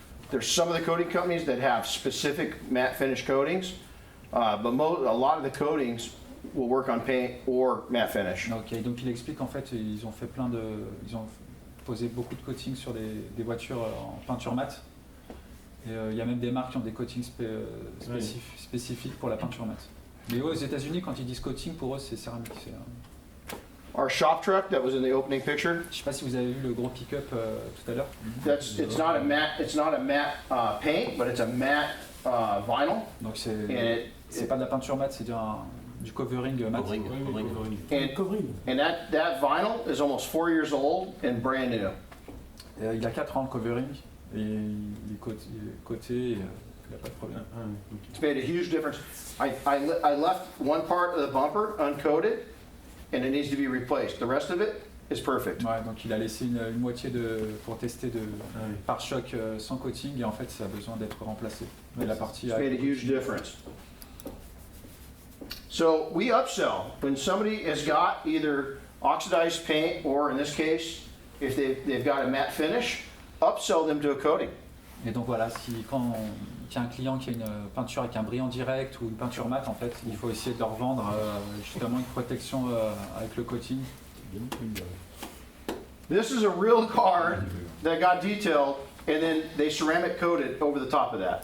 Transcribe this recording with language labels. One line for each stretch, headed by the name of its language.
English: There's some of the coating companies that have specific matte finish coatings, but a lot of the coatings will work on paint or matte finish.
French: Ok, donc il explique qu'en fait ils ont fait ils ont posé beaucoup de coatings sur des voitures en peinture mat. Et il y a même des marques qui ont des coatings spécifiques pour la peinture mat. Mais aux États-Unis, quand ils disent coating, pour eux c'est céramique.
English: Our shop truck that was in the opening picture,
French: Je sais pas si vous avez vu le gros pick-up tout à l'heure.
English: it's not a matte paint, but it's a matte vinyl.
French: Donc
English: And
French: c'est pas de la peinture mat, c'est du covering mat. Covering. Covering.
English: And that vinyl is almost 4 years old and brand new.
French: Il a 4 ans le covering et il est coté et il n'y a pas de problème.
English: It's made a huge difference. I left one part of the bumper uncoated, and it needs to be replaced. The rest of it is perfect.
French: Ouais, donc il a laissé une moitié pour tester de pare-choc sans coating et en fait ça a besoin d'être remplacé. Mais la partie
English: It's made a huge difference. So we upsell when somebody has got either oxidized paint or, in this case, if they've got a matte finish, upsell them to a coating.
French: Et donc voilà, quand il y a un client qui a une peinture avec un brillant direct ou une peinture mat, en fait, il faut essayer de leur vendre justement une protection avec le coating.
English: This is a real car that got detailed and then they ceramic coated over the top of that.